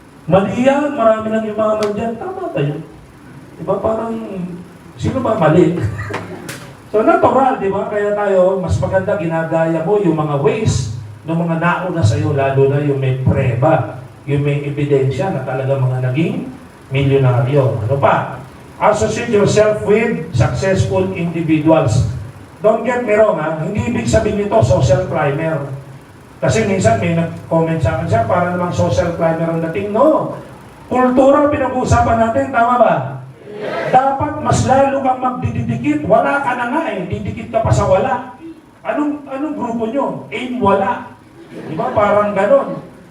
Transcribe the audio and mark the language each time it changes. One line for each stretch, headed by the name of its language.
Filipino: Mali yan, marami nang yumaman dyan. Tama ba yun? Diba parang, sino ba mali? So natural, di ba? Kaya tayo, mas maganda ginagaya mo yung mga ways ng mga nauna sa'yo, lalo na yung may preba, yung may ebidensya na talaga mga naging milyonaryo. Ano pa?
English: Associate yourself with successful individuals. Don't get me wrong,
Filipino: ha? Hindi ibig sabihin nito social climber. Kasi minsan may nag-comment sa akin siya, para namang social climber ang dating. No. Kultura pinag-uusapan natin, tama ba? Yes. Dapat mas lalo kang magdidikit. Wala ka na nga eh. Didikit ka pa sa wala. Anong grupo nyo? Aim wala. Diba? Parang ganon.